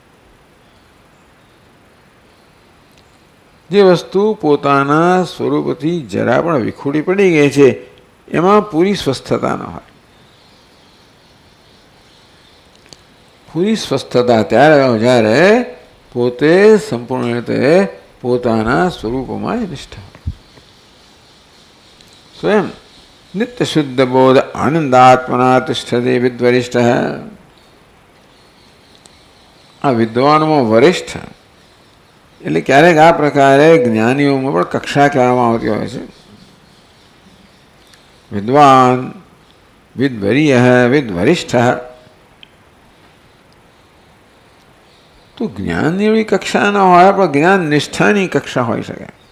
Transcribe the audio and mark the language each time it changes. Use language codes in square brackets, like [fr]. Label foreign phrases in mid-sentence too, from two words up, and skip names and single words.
[gu] જે વસ્તુ પોતાના સ્વરૂપથી જરા પણ વિખૂટી પડી ગઈ છે એમાં પૂરી સ્વસ્થતા ન હોય. પૂરી સ્વસ્થતા ત્યારે જ્યારે પોતે સંપૂર્ણ રીતે પોતાના સ્વરૂપમાં નિષ્ઠા સ્વયં [sa] नित्य शुद्ध बोध आनंदात्मना तिष्ठते विद्वरिष्ठ है। आ विद्वानों वरिष्ठ [gu] એટલે ક્યારેક આ પ્રકારે જ્ઞાનીઓમાં પણ કક્ષા કહેવામાં આવતી હોય છે. વિદ્વાન, વિદ્વરીય, વિદ્વરિષ્ઠ. તો જ્ઞાનની એવી કક્ષા ન હોય, પણ જ્ઞાન નિષ્ઠાની કક્ષા હોઈ શકે.